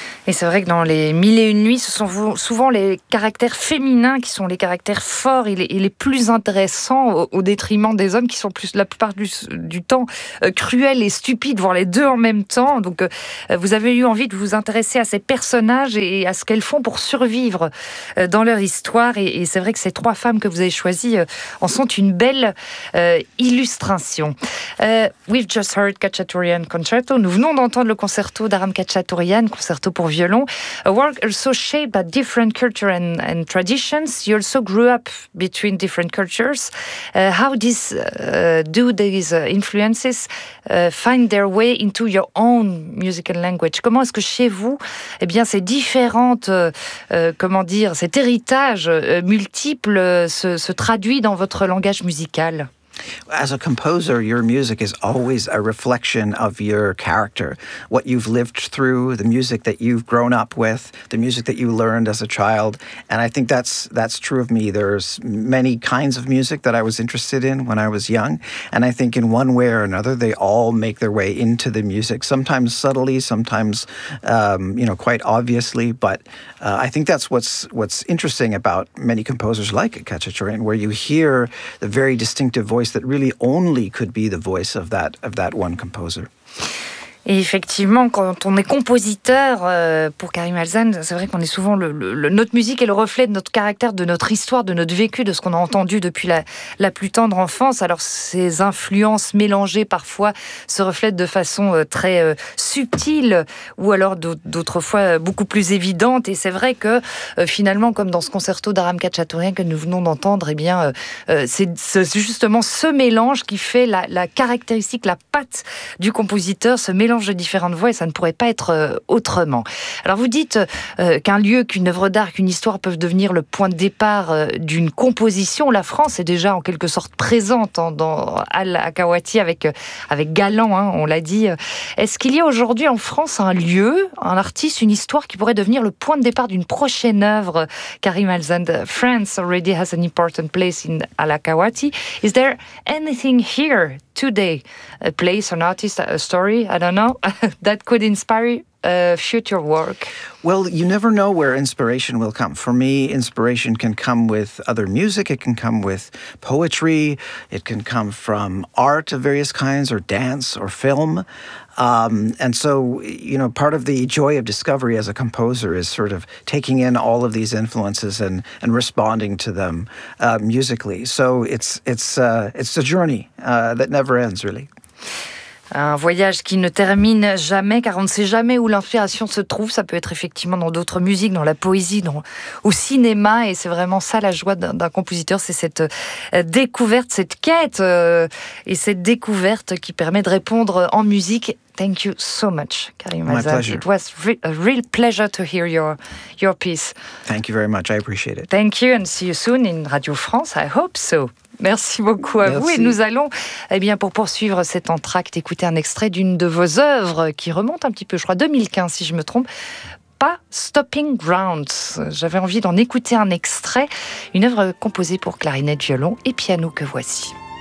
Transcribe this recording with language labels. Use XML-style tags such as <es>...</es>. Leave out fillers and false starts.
<fr>Et c'est vrai que dans les Mille et Une Nuits, ce sont souvent les caractères féminins qui sont les caractères forts et les plus intéressants au détriment des hommes qui sont plus, la plupart du temps cruels et stupides, voire les deux en même temps. Donc vous avez eu envie de vous intéresser à ces personnages et à ce qu'elles font pour survivre dans leur histoire. Et c'est vrai que ces trois femmes que vous avez choisies en sont une belle illustration.</fr> <en>We've just heard Khachaturian Concerto.</en> <fr>Nous venons d'entendre le concerto d'Aram Khachaturian, concerto pour violon.</fr> <en>A work also shaped by different culture and traditions. You also grew up between different cultures. How this, do these influences find their way into your own musical language?</en> <fr>Comment est-ce que chez vous, eh bien, ces différentes, comment dire, cet héritage multiple se traduit dans votre langage musical?</fr> <en>As a composer, your music is always a reflection of your character, what you've lived through, the music that you've grown up with, the music that you learned as a child. And I think that's true of me. There's many kinds of music that I was interested in when I was young. And I think in one way or another, they all make their way into the music, sometimes subtly, sometimes, quite obviously. But I think that's what's interesting about many composers like Khachaturian, where you hear the very distinctive voice that really only could be the voice of that one composer.</en> <fr>Et effectivement, quand on est compositeur pour Karim Alzane, c'est vrai qu'on est souvent notre musique est le reflet de notre caractère, de notre histoire, de notre vécu, de ce qu'on a entendu depuis la plus tendre enfance. Alors ces influences mélangées parfois se reflètent de façon très subtile ou alors d'autres fois beaucoup plus évidente. Et c'est vrai que finalement, comme dans ce concerto d'Aram Khachaturian que nous venons d'entendre, eh bien c'est justement ce mélange qui fait la caractéristique, la patte du compositeur, ce mélange de différentes voix, et ça ne pourrait pas être autrement. Alors vous dites qu'un lieu, qu'une œuvre d'art, qu'une histoire peuvent devenir le point de départ d'une composition. La France est déjà en quelque sorte présente dans Al-Akawati avec Galland, on l'a dit. Est-ce qu'il y a aujourd'hui en France un lieu, un artiste, une histoire qui pourrait devenir le point de départ d'une prochaine œuvre?</fr> <en>Karim Alzane, France already has an important place in Al-Akawati. Is there anything here today, a place, an artist, a story, I don't know, that could inspire future work? Well, you never know where inspiration will come. For me, inspiration can come with other music, it can come with poetry, it can come from art of various kinds, or dance, or film. And so, you know, part of the joy of discovery as a composer is sort of taking in all of these influences and responding to them musically. So it's a journey that never ends, really.</en> <fr>Un voyage qui ne termine jamais, car on ne sait jamais où l'inspiration se trouve. Ça peut être effectivement dans d'autres musiques, dans la poésie, au cinéma. Et c'est vraiment ça la joie d'un compositeur, c'est cette découverte, cette quête et cette découverte qui permet de répondre en musique.</fr> <en>Thank you so much, Karim Azad. My pleasure. It was a real pleasure to hear your piece. Thank you very much, I appreciate it. Thank you and see you soon in Radio France, I hope so.</en> <fr>Merci beaucoup à Merci. Vous et nous allons, eh bien, pour poursuivre cet entracte, écouter un extrait d'une de vos œuvres qui remonte un petit peu, je crois, 2015 si je me trompe, pas Stopping Grounds. J'avais envie d'en écouter un extrait, une œuvre composée pour clarinette, violon et piano que voici.</fr>